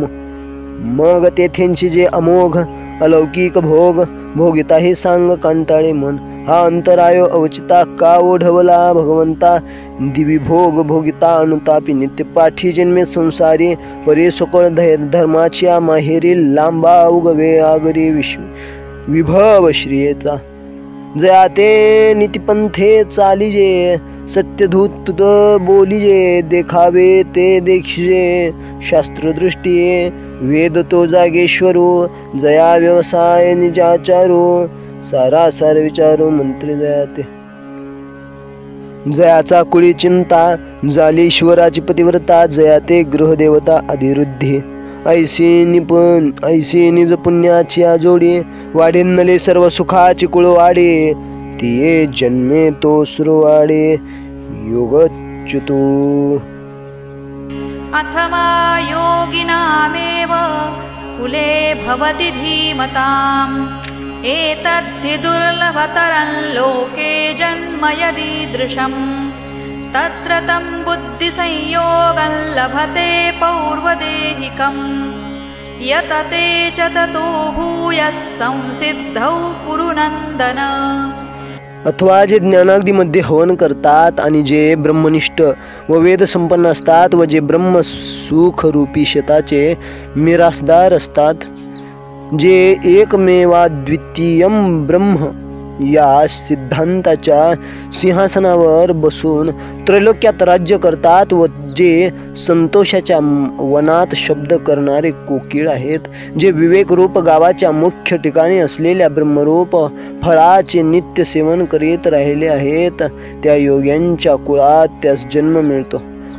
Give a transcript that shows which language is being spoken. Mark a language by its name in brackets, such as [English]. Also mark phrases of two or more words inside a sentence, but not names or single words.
[Marathi] मग तेथेंची जे अमोघ अलौकिक भोग भोगिताही सांग कंटाळे मन. हा अंतरायो अवचिता का ओढवला भगवंता, दिवी भोग भोगिता अनुतापी नित्य पाठी जन्मे संसारी. परे सकळ धर्माच्या माहेरी लांबा उगवे आगरी विभव श्रियेचा. जया ते नीतिपंथे चालिजे, सत्यधूत बोलिजे, देखावे ते देखिजे शास्त्रदृष्टीये. वेद तो जागेश्वरो, जया व्यवसाय निजाचारो, सारासार विचारो मंत्री जयाते. जयाचा कुळी चिंता, झाली ईश्वराची पतिव्रता, जयाते गृहदेवता अधिरुद्धी. ऐशी निज पुण्याची जोडी, वाढेनले सर्व सुखाची कुळ वाडे. तिये जन्मे तो सुरवाडे योगच्युतो. [Sanskrit] अथवा योगिनामेव कुले भवति धीमताम्, एतद्धि दुर्लभतरं लोके जन्म यदीदृशम्. तत्र तं बुद्धिसंयोगं लभते पौर्वदेहिकम्, यतते च ततो भूयः संसिद्धौ कुरुनन्दन. [Marathi] अथवा जे ज्ञानाग्नीमध्ये हवन करतात आणि जे ब्रह्मनिष्ठ व वेद संपन्न असतात व जे ब्रह्म सुख रूपी शेताचे मिरासदार असतात, जे [Sanskrit] एकमेवाद्वितीयम ब्रह्म [Marathi] या सिद्धांताच्या सिंहासनावर बसून त्रैलोक्यात राज्य करतात व जे संतोषाच्या वनात शब्द करणारे कोकिळ आहेत, जे विवेक रूप गावाच्या मुख्य ठिकाणी असलेल्या ब्रह्मरूप फळाचे नित्य सेवन करीत राहिले आहेत, त्या योग्यांच्या कुळात त्यास जन्म मिळतो.